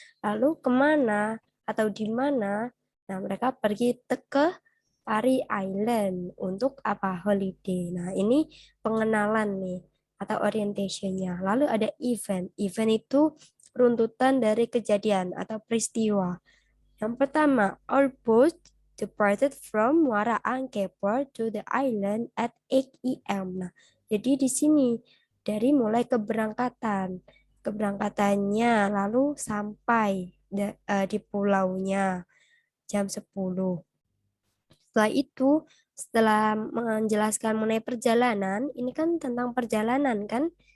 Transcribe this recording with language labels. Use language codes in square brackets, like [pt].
[id] Lalu kemana atau di mana? Nah, mereka pergi ke Pari Island untuk apa? Holiday. Nah, ini pengenalan nih atau orientationnya. Lalu ada event. Event itu runtutan dari kejadian atau peristiwa. Yang pertama, [en] our boat departed from Muara Angke Port to the island at 8 a.m. [id] Nah, jadi di sini dari mulai keberangkatan, keberangkatannya lalu sampai di pulaunya jam 10. Setelah itu, setelah menjelaskan mengenai perjalanan, ini kan tentang perjalanan kan?